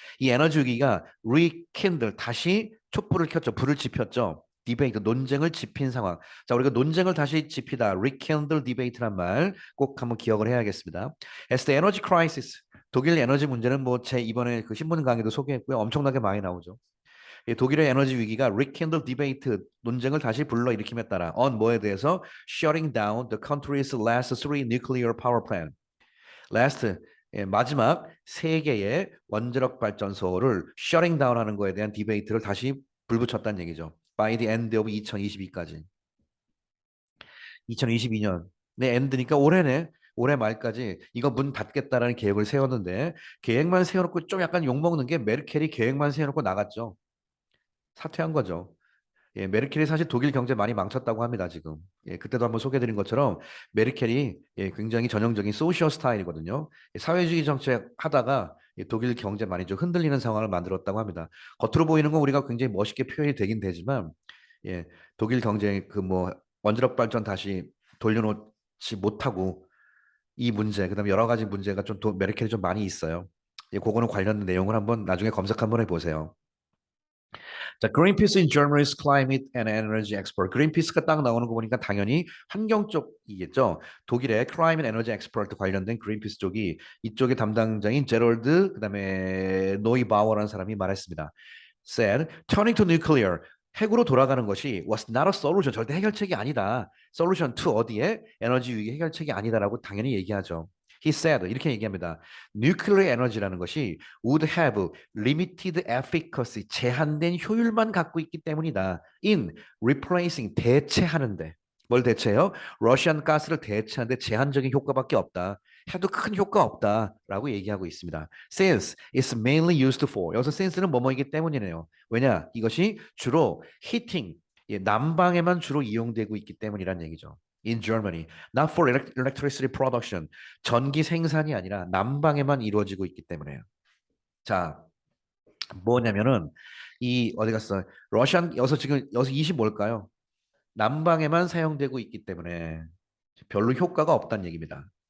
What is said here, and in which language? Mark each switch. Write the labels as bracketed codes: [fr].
[ko] 이 에너지 위기가 rekindle, 다시 촛불을 켰죠. 불을 지폈죠. 디베이트, 논쟁을 짚인 상황. 자, 우리가 논쟁을 다시 짚이다. rekindle debate란 말 꼭 한번 기억을 해야겠습니다. As the energy crisis, 독일 에너지 문제는 뭐 제 이번에 그 신문 강의도 소개했고요. 엄청나게 많이 나오죠. 이 독일의 에너지 위기가 [en] rekindle debate, [ko] 논쟁을 다시 불러일으킴에 따라 on 뭐에 대해서 [en] shutting down the country's last three nuclear power plant. [ko] last, 예, 마지막 세 개의 원자력 발전소를 shutting down 하는 거에 대한 디베이트를 다시 불붙였다는 얘기죠. [en] by the end of 2022 [ko] 까지. 2022년. 네, 엔드니까 올해네. 올해 말까지 이거 문 닫겠다라는 계획을 세웠는데 계획만 세워놓고 좀 약간 욕먹는 게 메르켈이 계획만 세워놓고 나갔죠. 사퇴한 거죠. 예, 메르켈이 사실 독일 경제 많이 망쳤다고 합니다, 지금. 예, 그때도 한번 소개해드린 것처럼 메르켈이 예, 굉장히 전형적인 소셜 스타일이거든요. 예, 사회주의 정책 하다가 예, 독일 경제 많이 좀 흔들리는 상황을 만들었다고 합니다. 겉으로 보이는 건 우리가 굉장히 멋있게 표현이 되긴 되지만 예, 독일 경제 그 뭐 원자력 발전 다시 돌려놓지 못하고 이 문제, 그다음에 여러 가지 문제가 좀 메르켈이 좀 많이 있어요. 예, 그거는 관련된 내용을 한번 나중에 검색 한번 해보세요. [en] 자, Greenpeace in Germany's climate and energy expert. [ko] 그린피스가 딱 나오는 거 보니까 당연히 환경 쪽이겠죠. 독일의 climate energy expert 관련된 그린피스 쪽이 이쪽의 담당자인 제럴드 그다음에 노이바워라는 사람이 말했습니다. [en] said turning to nuclear [ko] 핵으로 돌아가는 것이 [en] was not a solution [ko] 절대 해결책이 아니다. solution to 어디에 에너지 위기 해결책이 아니다라고 당연히 얘기하죠. He said 이렇게 얘기합니다. nuclear energy라는 것이 [en] would have limited efficacy [ko] 제한된 효율만 갖고 있기 때문이다. [en] in replacing [ko] 대체하는데 뭘 대체해요? 러시안 가스를 대체하는데 제한적인 효과밖에 없다. 해도 큰 효과 없다라고 얘기하고 있습니다. [en] Since it's mainly used for [ko] 여기서 since는 뭐뭐이기 때문이네요. 왜냐? 이것이 주로 heating 예, 난방에만 주로 이용되고 있기 때문이란 얘기죠. [en] In Germany, not for electricity production. [ko] 전기 생산이 아니라 난방에만 이루어지고 있기 때문에요. 자, 뭐냐면은 이 어디 갔어? 러시안 여기서 지금 여기서 20 뭘까요? 난방에만 사용되고 있기 때문에 별로 효과가 없다는 얘기입니다.